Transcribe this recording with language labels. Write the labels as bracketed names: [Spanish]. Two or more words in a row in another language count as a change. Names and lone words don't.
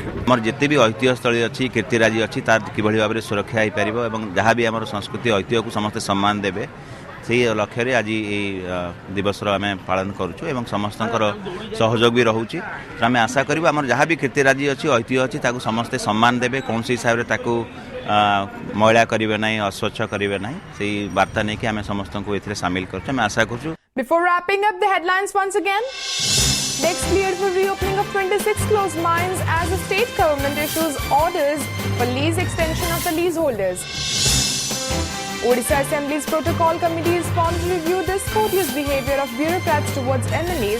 [Odia] ଆମର ଯେତେ ବି ଐତିହ୍ୟସ୍ଥଳୀ ଅଛି କୀର୍ତ୍ତିରାଜି ଅଛି ତାର କିଭଳି ଭାବରେ ସୁରକ୍ଷା ହୋଇପାରିବ ଏବଂ ଯାହା ବି ଆମର ସଂସ୍କୃତି ଐତିହ୍ୟକୁ ସମସ୍ତେ ସମ୍ମାନ ଦେବେ ସେହି ଲକ୍ଷ୍ୟରେ ଆଜି ଏହି ଦିବସର ଆମେ ପାଳନ କରୁଛୁ ଏବଂ ସମସ୍ତଙ୍କର ସହଯୋଗ ବି ରହୁଛି ଆମେ ଆଶା କରିବୁ ଆମର ଯାହା ବି କୀର୍ତ୍ତିରାଜି ଅଛି ଐତିହ୍ୟ ଅଛି ତାକୁ ସମସ୍ତେ ସମ୍ମାନ ଦେବେ କୌଣସି ହିସାବରେ ତାକୁ ମଇଳା କରିବେ ନାହିଁ ଅସ୍ୱଚ୍ଛ କରିବେ ନାହିଁ ସେହି ବାର୍ତ୍ତା ନେଇକି ଆମେ ସମସ୍ତଙ୍କୁ ଏଥିରେ ସାମିଲ କରୁଛୁ ଆମେ ଆଶା କରୁଛୁ [English] Before wrapping up the headlines once again, next cleared for reopening of 26 closed mines as the state government issues orders for lease extension of the leaseholders. Odisha Assembly's Protocol Committee is formed to review the discourteous behaviour of bureaucrats towards MLAs.